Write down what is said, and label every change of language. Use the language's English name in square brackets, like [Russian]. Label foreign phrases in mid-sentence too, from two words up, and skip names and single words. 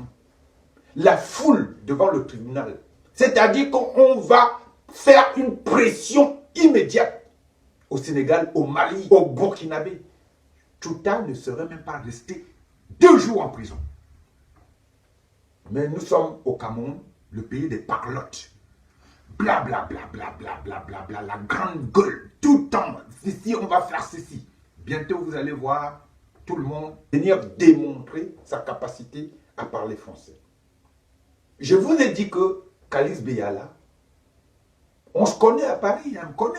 [French] La foule devant le tribunal. C'est-à-dire qu'on va faire une pression immédiate au Sénégal, au Mali, au Burkinabé, Chouta ne serait même pas resté 2 jours en prison. Mais nous sommes au Cameroun, le pays des parlottes. Bla bla bla bla bla bla bla bla, la grande gueule, tout le temps. Ici, on va faire ceci. Bientôt, vous allez voir tout le monde venir démontrer sa capacité à parler français. Je vous ai dit que Kalice Beyala, on se connaît à Paris, elle me connaît.